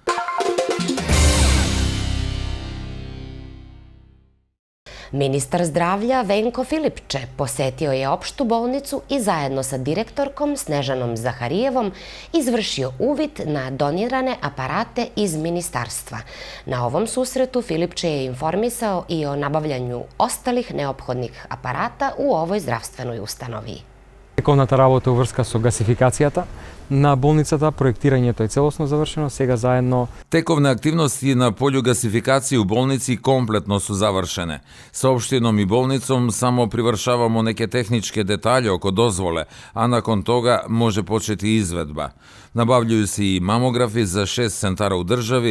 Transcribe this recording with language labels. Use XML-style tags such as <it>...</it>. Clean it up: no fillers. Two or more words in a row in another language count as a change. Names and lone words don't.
<sr>Ministar zdravlja Venko Filipče posetio je opštu bolnicu i zajedno sa direktorkom Snežanom Zaharijevom izvršio uvid na donirane aparate iz ministarstva. Na ovom susretu Filipče je informisao i o nabavljanju ostalih neophodnih aparata u ovoj zdravstvenoj ustanovi.</sr> <mk>Тековната работа уврска со гасификацијата на болницата, проектирањето е целосно завршено, сега заедно.</mk> <sr>Тековne aktivnosti na polju gasifikacije u bolnici kompletno su završene. Sa opštinom i bolnicom samo privršavamo neke tehničke detalje oko dozvole, a nakon toga može početi izvedba. Nabavljaju se i mamografi za 6 centara u državi.</sr>